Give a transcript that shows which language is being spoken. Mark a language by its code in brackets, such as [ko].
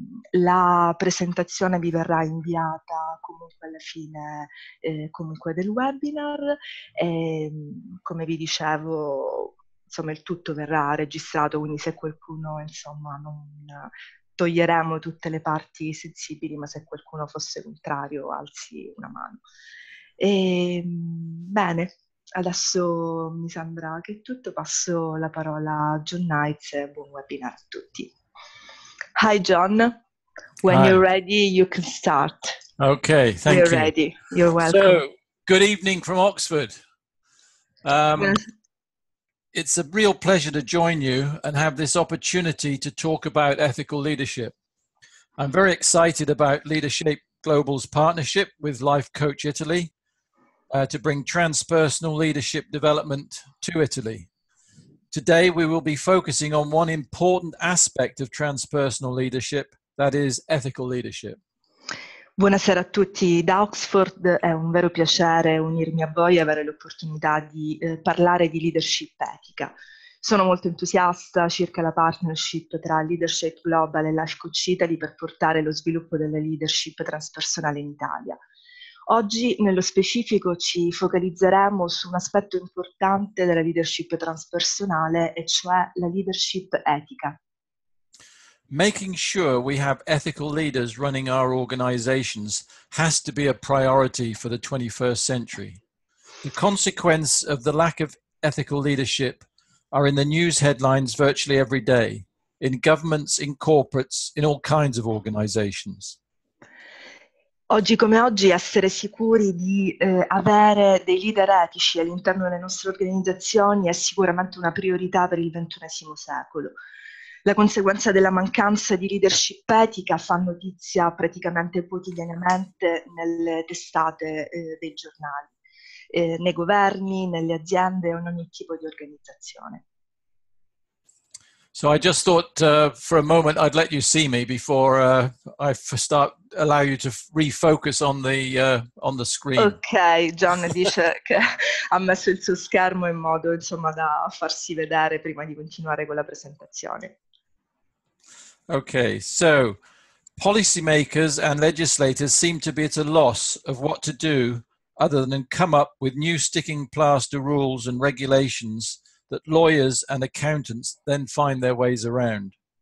[it] La presentazione vi verrà inviata comunque alla fine comunque del webinar e, come vi dicevo, il tutto verrà registrato, quindi se qualcuno non toglieremo tutte le parti sensibili, ma se qualcuno fosse contrario alzi una mano. Bene, adesso mi sembra che è tutto, passo la parola a John Knights e buon webinar a tutti. [en] Hi, John. When Hi. you're ready, you can start. Okay, thank you. We're ready. You're welcome. So, good evening from Oxford. It's a real pleasure to join you and have this opportunity to talk about ethical leadership. I'm very excited about LeaderShape Global's partnership with Life Coach Italy to bring transpersonal leadership development to Italy. Today, we will be focusing on one important aspect of transpersonal leadership, that is ethical leadership. [it] Buonasera a tutti da Oxford, è un vero piacere unirmi a voi e avere l'opportunità di parlare di leadership etica. Sono molto entusiasta circa la partnership tra LeaderShape Global e Life Coach Italy per portare lo sviluppo della leadership transpersonale in Italia. Oggi, nello specifico, ci focalizzeremo su un aspetto importante della leadership transpersonale, e cioè la leadership etica. [en] Making sure we have ethical leaders running our organizations has to be a priority for the 21st century. The consequence of the lack of ethical leadership are in the news headlines virtually every day, in governments, in corporates, in all kinds of organizations. [it] Oggi come oggi essere sicuri di avere dei leader etici all'interno delle nostre organizzazioni è sicuramente una priorità per il XXI secolo. La conseguenza della mancanza di leadership etica fa notizia praticamente quotidianamente nelle testate dei giornali, nei governi, nelle aziende o in ogni tipo di organizzazione. [en] So I just thought for a moment I'd let you see me before I allow you to refocus on the screen. [it] Ok, John dice che ha messo il suo schermo in modo da farsi vedere prima di continuare con la presentazione. [en] Okay, so policymakers and legislators seem to be at a loss of what to do other than come up with new sticking plaster rules and regulations that lawyers and accountants then find their ways around.